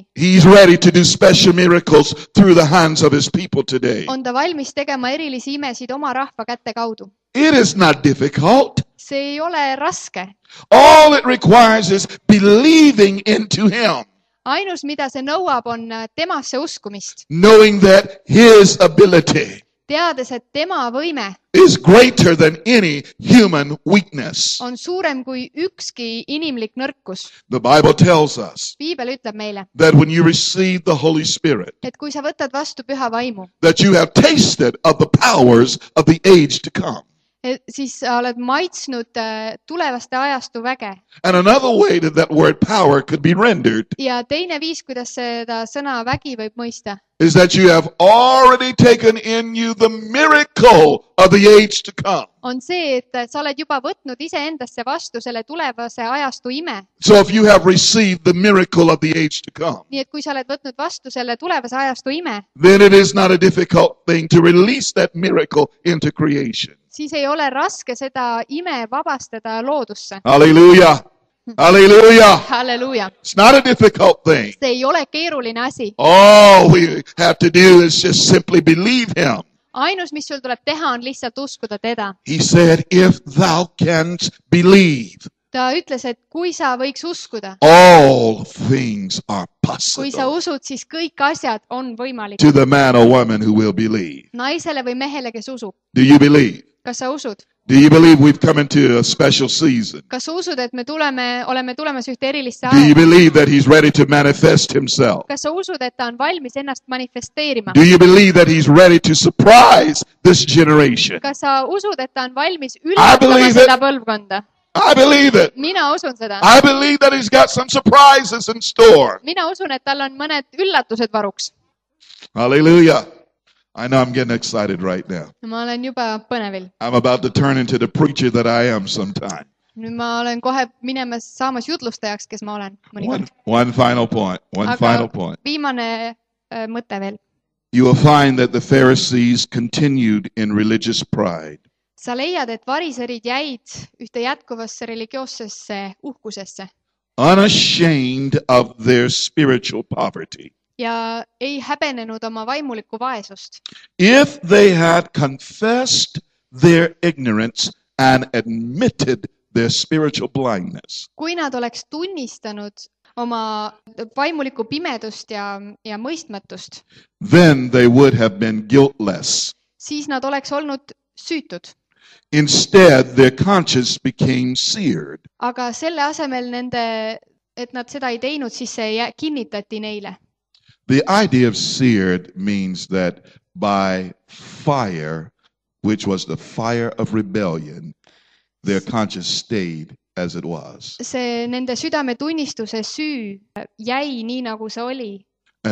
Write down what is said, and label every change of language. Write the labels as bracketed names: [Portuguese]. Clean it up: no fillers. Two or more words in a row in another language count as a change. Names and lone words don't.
[English] he's ready to do special miracles through the hands of his people today. [Estonian] on ta valmis tegema erilisi imesid oma rahva käte kaudu. [English] It is not difficult. [Estonian] see ei ole raske. [English] All it requires is believing into him, [Estonian] ainus, mida see nõuab, on temasse uskumist, [English] knowing that his ability [Estonian] teades, et tema võime [English] is greater than any human weakness. [Estonian] on suurem kui ükski inimlik nõrkus. [English] The Bible tells us [Estonian] piibel ütleb meile, [English] that when you receive the Holy Spirit, [Estonian] et kui sa võtad vastu püha vaimu, [English] that you have tasted of the powers of the age to come. [Estonian] siis sa oled maitsnud tulevaste ajastu väge. [English] And another way that word power could be rendered [Estonian] ja teine viis, kuidas seda sõna vägi võib mõista, [English] is that you have already taken in you the miracle of the age to come. [Estonian] on see, et sa oled juba võtnud iseendasse vastu selle tulevase ajastu ime. [English] So if you have received the miracle of the age to come, [Estonian] nii et kui sa oled võtnud vastu selle tulevase ajastu ime, [English] then it is not a difficult thing to release that miracle into creation. [Estonian] siis ei ole raske seda ime vabastada loodusse. [English] Hallelujah. Hallelujah. [Estonian] halleluuja. [English] It's not a difficult thing. [Estonian] see ei ole keeruline asi. [English] All we have to do is just simply believe him. [Estonian] ainus, mis sul tuleb teha, on lihtsalt uskuda teda. [English] He said, if thou canst believe, [Estonian] ta ütles, et kui sa võiks uskuda, [English] all things are [Estonian] kui sa [English] possible [Estonian] usud, siis kõik asjad on võimalikud. [English] to the man or woman who will believe. [Estonian] naisele või mehele, kes usub. [English] Do you believe? [Estonian] kas sa usud? [English] Do you believe we've come into a special season? [Estonian] kas sa usud, et me oleme tulemas ühte erilisse [English] Do you [Estonian] aega? [English] believe that he's ready to manifest himself? [Estonian] kas sa usud, et ta on valmis ennast manifesteerima? [English] Do you believe that he's ready to surprise this generation? [Estonian] kas sa usud, et ta on valmis üllatama [English] believe [Estonian] seda [English] it. [Estonian] põlvkonda? [English] I believe it. [Estonian] mina usun seda. [English] I believe that he's got some surprises in store. [Estonian] mina usun, et tal on mõned üllatused varuks. [English] Hallelujah. I know I'm getting excited right now. [Estonian] ma olen juba põnevil. [English] I'm about to turn into the preacher that I am sometime. [Estonian] nüüd ma olen kohe saamas jutlustajaks, kes ma olen mõnikord. [English] One final point. One final point. [Estonian] viimane mõte veel. [English] You will find that the Pharisees continued in religious pride. [Estonian] sa leiad, et variserid jäid ühte jätkuvasse religioossesse uhkusesse [English] Unashamed of their spiritual poverty. [Estonian] ja ei häbenenud oma vaimulikku vaesust. [English] If they had confessed their ignorance and admitted their spiritual blindness, [Estonian] kui nad oleks tunnistanud oma vaimulikku pimedust ja mõistmatust, [English] then they would have been guiltless. [Estonian] siis nad oleks olnud süütud. [English] Instead, their conscience became seared. [Estonian] aga selle asemel et nad seda ei teinud, siis see kinnitati neile. [English] The idea of seared means that by fire, which was the fire of rebellion, their conscience stayed as it was. [Estonian] see nende südametunnistuse süü jäi nii, nagu see oli.